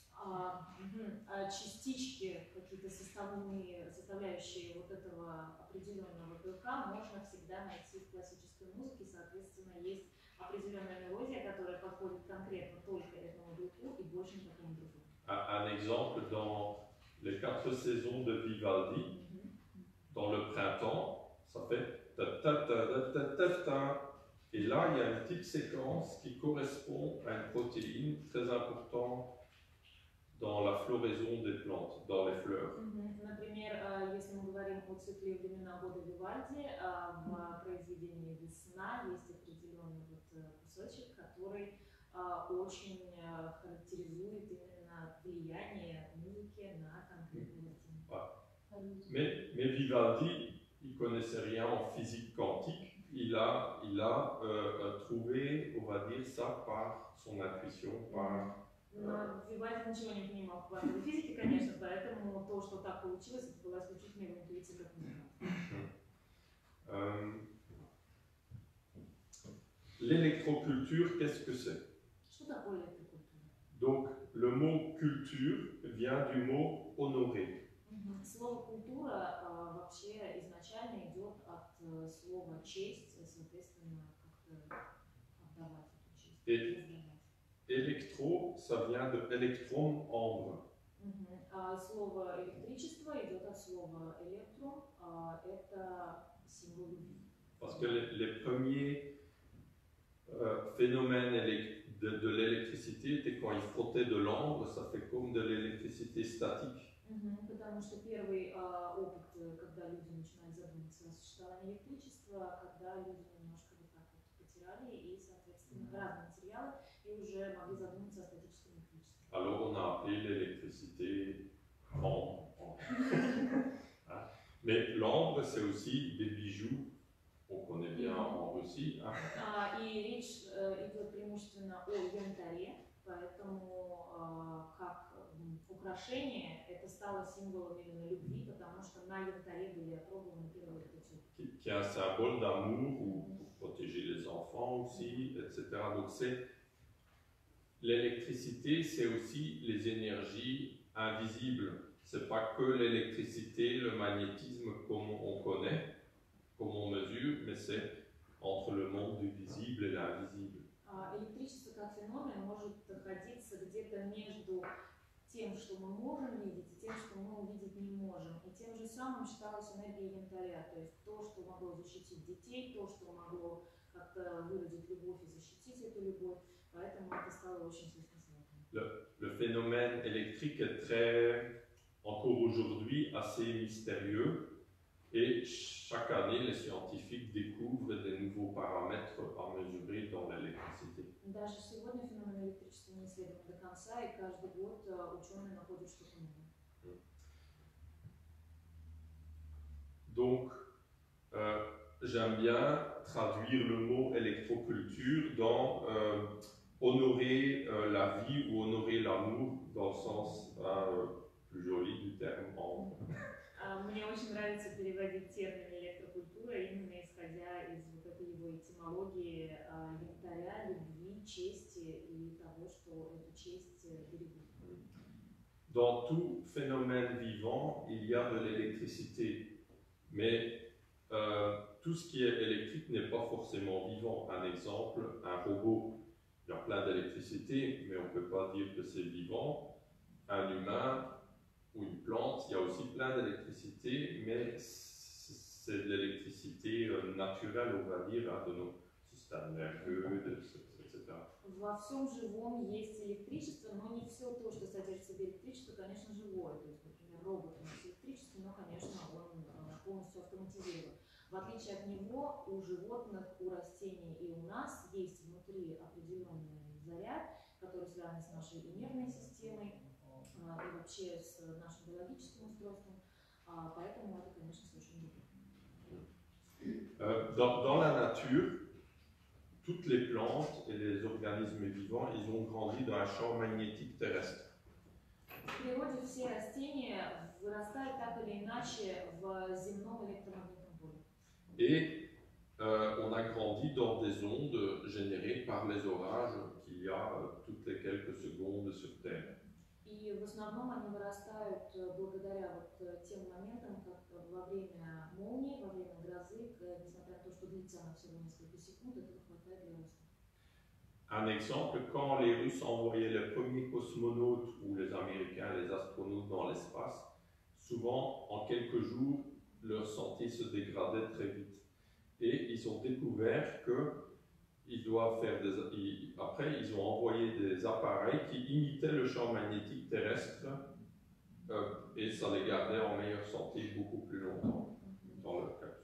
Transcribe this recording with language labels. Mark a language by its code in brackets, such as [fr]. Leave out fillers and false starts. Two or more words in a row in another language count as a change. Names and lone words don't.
[ru] Частички, какие-то составляющие вот этого определенного белка можно всегда найти в классической музыке. Соответственно, есть определенная мелодия, которая подходит конкретно только этому белку и больше никакому другому. [fr] Un exemple dans les 4 saisons de Vivaldi, dans le printemps, ça fait ta ta ta ta ta ta. Et là, il y a une petite séquence qui correspond à une protéine très importante dans la floraison des plantes, dans les fleurs. [ru] Например, если мы говорим о цикле времена года Вивальди, в произведении «Весна» есть определенный кусочек, который очень характеризует именно влияние музыки на конкретные растения. [fr] Mais Vivaldi, il ne connaissait rien en physique quantique. Il a trouvé, on va dire ça, par son intuition, par... [ru] Но Вивальди ничего не понимал в квантовой физике, конечно, поэтому то, что так получилось, это была исключительно его интуиция как музыканта. [fr] L'électroculture, qu'est-ce que c'est? [ru] Что такое электрокультура? [fr] Donc, le mot culture vient du mot honorer. [ru] Слово «культура» вообще изначально идет от слова «честь», соответственно, как-то отдавать эту честь. [fr] Électro, ça vient de électron, ambre. [ru] Слово «электричество» идет от слова «электрон», это символ любви. [fr] Parce que les premiers phénomènes de l'électricité étaient quand ils frottaient de l'ambre, ça fait comme de l'électricité statique. [ru] Потому что первый опыт, когда люди начинали задумываться о существовании электричества, когда люди немножко вот так вот потирали и, соответственно, разные материалы, и уже могли задуматься о статическом электричестве. [fr] Alors on a appelé l'électricité ambre. Mais l'ambre, c'est aussi des bijoux. On connaît bien en Russie. Hein. [ru] И речь идет преимущественно о янтаре, поэтому как украшение это стало символом именно любви, потому что на янтаре были опробованы первые рецепты. [fr] Qui est un symbole d'amour ou pour protéger les enfants aussi, etc. Donc c'est l'électricité, c'est aussi les énergies invisibles. C'est pas que l'électricité, le magnétisme comme on connaît, comme on mesure, mais c'est entre le monde du visible et l'invisible. [ru] Электричество как феномен может находиться где-то между тем, что мы можем видеть, и тем, что мы увидеть не можем. И тем же самым считалась энергия янтаря, то есть то, что могло защитить детей, то, что могло как-то выразить любовь и защитить эту любовь, поэтому это стало очень связано. [fr] Le phénomène électrique est très, encore aujourd'hui, assez mystérieux. Et chaque année, les scientifiques découvrent des nouveaux paramètres à mesurer dans l'électricité. [ru] Даже сегодня феномен электричества не исследован до конца, и каждый год ученые находят что-то новое. [fr] Donc, j'aime bien traduire le mot électroculture dans honorer la vie ou honorer l'amour dans le sens plus joli du terme en. [ru] Мне очень нравится переводить термин электрокультура именно исходя из вот этой его этимологии янтаря, любви, чести и того, что эту честь берегут. [fr] Dans tout phénomène vivant, il y a de l'électricité, mais tout ce qui est électrique n'est pas forcément vivant. Un exemple, un robot, il y a plein d'électricité, mais on ne peut pas dire que c'est vivant. Un humain ou une plante, il y a aussi plein d'électricité, mais c'est de l'électricité naturelle, on va dire, de nos systèmes nerveux, etc. [ru] Во всем живом есть электричество, но не все то, что содержит в себе электричество, конечно, живое. То есть, например, робот у нас электрический, но, конечно, он полностью автоматизирован. В отличие от него, у животных, у растений и у нас есть внутри определенный заряд, который связан с нашей нервной системой и вообще с нашим биологическим устройством, поэтому это, конечно, совершенно другое. [fr] Dans la nature, toutes les plantes et les organismes vivants, ils ont grandi dans un champ magnétique terrestre. [ru] В природе все растения вырастают так или иначе в земном электромагнитном поле. [fr] Et on a grandi dans des ondes générées par les orages qu'il y a toutes les quelques secondes sur Terre. [ru] И в основном они вырастают благодаря вот тем моментам, как во время молнии, во время грозы, несмотря на то, что длится она всего несколько секунд, этого хватает для роста. [fr] Un exemple, quand les Russes envoyaient les premiers cosmonautes ou les Américains, les astronautes dans l'espace, souvent en quelques jours, leur santé se dégradait très vite. Et ils ont découvert qu'ils doivent faire après, ils ont envoyé des appareils qui imitaient le champ magnétique terrestre et ça les gardait en meilleure santé beaucoup plus longtemps dans leur capsule.